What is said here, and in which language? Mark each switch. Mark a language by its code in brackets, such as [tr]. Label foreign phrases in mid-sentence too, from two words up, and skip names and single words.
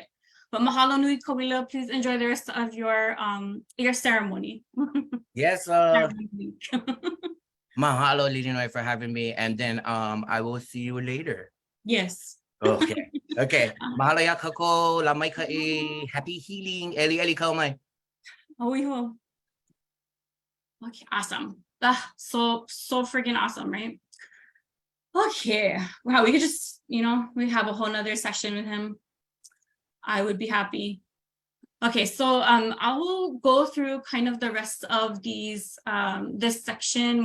[en] But [haw] mahalo nui [en] Kawila, please enjoy the rest of your ceremony. Yes, mahalo Lilinoi for having me, and then I will see you later. Yes. [haw] Okay. Mahalo ya kako, lamai ka [en] happy healing. [haw] Eli kau mai. [en] Oh, okay, awesome. So freaking awesome, right? Okay. Wow, we could just, we have a whole nother session with him. I would be happy. Okay, so I will go through kind of the rest of these this section.